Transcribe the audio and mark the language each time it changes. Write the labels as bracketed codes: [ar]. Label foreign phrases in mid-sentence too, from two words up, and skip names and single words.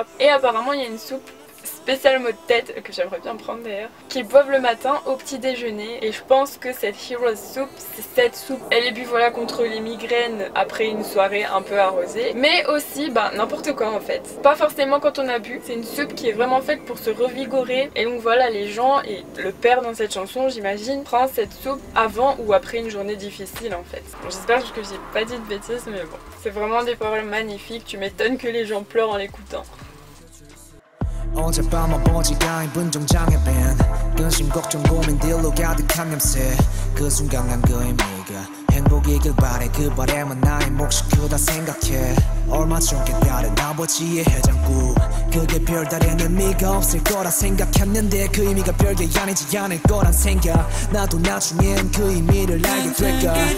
[fr] Et apparemment il y a une soupe spéciale mot de tête, que j'aimerais bien prendre d'ailleurs, qu'ils boivent le matin au petit déjeuner, et je pense que cette Heroes Soup, c'est cette soupe, elle est bu voilà contre les migraines après une soirée un peu arrosée, mais aussi n'importe quoi en fait, pas forcément quand on a bu, c'est une soupe qui est vraiment faite pour se revigorer, et donc voilà, les gens, et le père dans cette chanson j'imagine, prend cette soupe avant ou après une journée difficile en fait. Bon, j'espère que j'ai pas dit de bêtises, mais bon, c'est vraiment des paroles magnifiques, tu m'étonnes que les gens pleurent en l'écoutant. [ko] 어젯밤 아버지가 분정장에 밴 근심 걱정 고민들로 가득한 냄새 그 순간 난 그 의미가 행복이길 바래 그 바람은 나의 몫이 크다 생각해 얼마 전 깨달은 아버지의 해장국 그게 별다른 의미가 없을 거라 생각했는데 그 의미가 별게 아니지 않을 거란 생각 나도 나중엔 그 의미를 알게 될까